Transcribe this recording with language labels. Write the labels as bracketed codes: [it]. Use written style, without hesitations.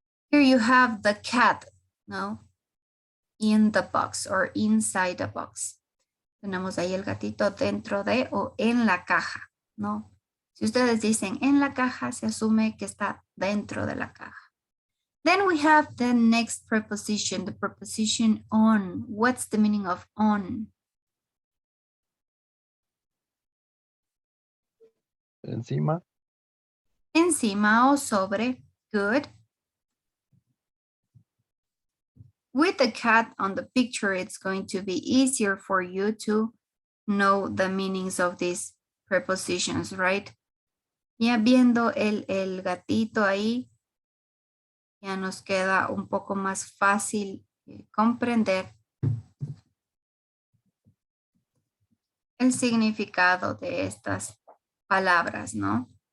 [en] Here you have the cat, no? In the box or inside the box. [es] Tenemos ahí el gatito dentro de o en la caja, ¿no? Si ustedes dicen en la caja, se asume que está dentro de la caja. [en] Then we have the next preposition, the preposition on. What's the meaning of on? [es] Encima. Encima o sobre. Good. [en] With the cat on the picture, it's going to be easier for you to know the meanings of these prepositions, right? [es] Ya viendo el gatito ahí, ya nos queda un poco más fácil comprender el significado de estas palabras, ¿no?